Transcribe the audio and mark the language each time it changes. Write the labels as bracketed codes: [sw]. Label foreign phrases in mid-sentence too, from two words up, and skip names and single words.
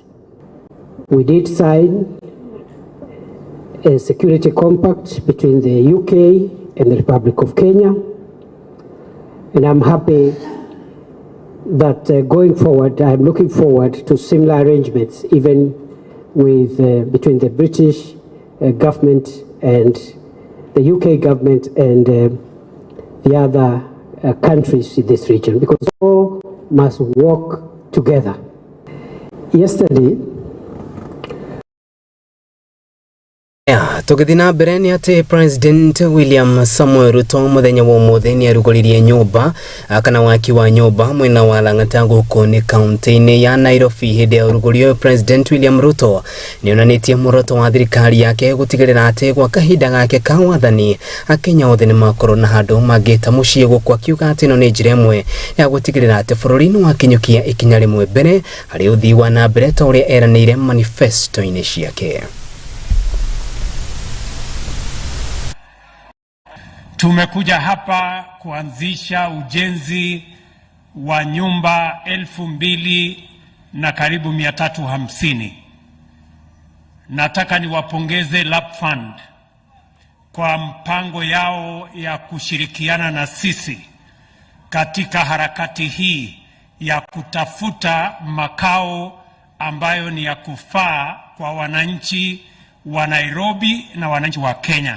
[en] We did sign a security compact between the UK and the Republic of Kenya, and I'm happy that going forward, I'm looking forward to similar arrangements, even with between the British government and the UK government and the other countries in this region, because all must work together. Yesterday, [ki] tugithina mbere ni ati President William Samuel Ruto muthenya wa umuthi ni arugoririe nyumba kana waki wa nyumba mwena wa Lang'ata guku ni kaunti-ini ya Nairobi. Hindi ya urugorio President William Ruto ni onanitie muoroto wa thirikari yake gutigirira ati gwa kahinda gake ka wathani Akenya othe ni makorwo na handu mangita mucii guku, akiuga ati no ni njira imwe ya gutigirira ati bururi ni wakinyukia ikinya rimwe mbere hari uthii wa na mbere ta uria eranire manifesto-ini ciake. [sw] Tumekuja hapa kuanzisha ujenzi wa nyumba 2,000 na karibu 350. Nataka niwapongeze LAP Fund kwa mpango yao ya kushirikiana na sisi katika harakati hii ya kutafuta makao ambayo ni ya kufaa kwa wananchi wa Nairobi na wananchi wa Kenya.